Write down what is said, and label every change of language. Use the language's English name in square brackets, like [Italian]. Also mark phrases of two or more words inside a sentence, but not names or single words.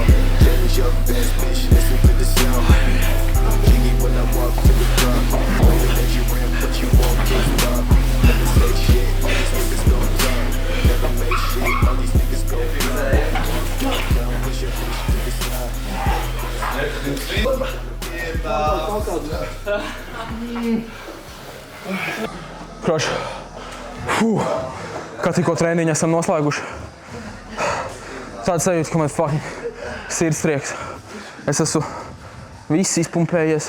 [English] Change your best bitch, listen to the sound. Jiggy when I walk to the drop. Waiting as you ramp, but you won't get stop. Never say shit, all these niggas gon' talk. Never make shit, all these niggas gon' flop. Down, push your bitch to the side. [Latvian] Kroš. Kā tikko treniņu esam noslēguši. Tāds sajūta, ka man fucking sirds trieks. Es esmu viss izpumpējies.